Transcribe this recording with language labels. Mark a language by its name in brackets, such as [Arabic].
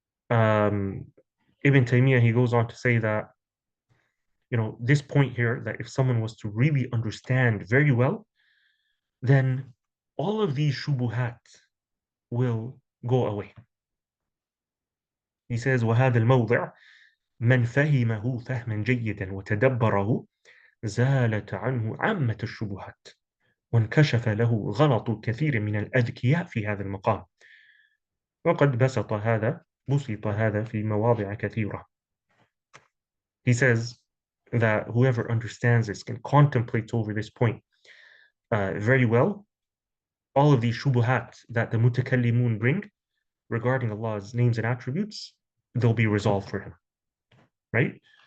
[English] Ibn Taymiyyah, he goes on to say that, this point here, that if someone was to really understand very well, then all of these shubuhat will go away. [Arabic] He says, وهذا الموضع من فهمه فهما جيدا وتدبره زالت عنه عامة الشبهات وانكشف له غلط كثير من الأذكياء في هذا المقام وقد بسط هذا في مواضع كثيرة. [English] He says that whoever understands this can contemplate over this point very well, all of these shubuhat that the mutakallimun bring regarding Allah's names and attributes, they'll be resolved for him, right?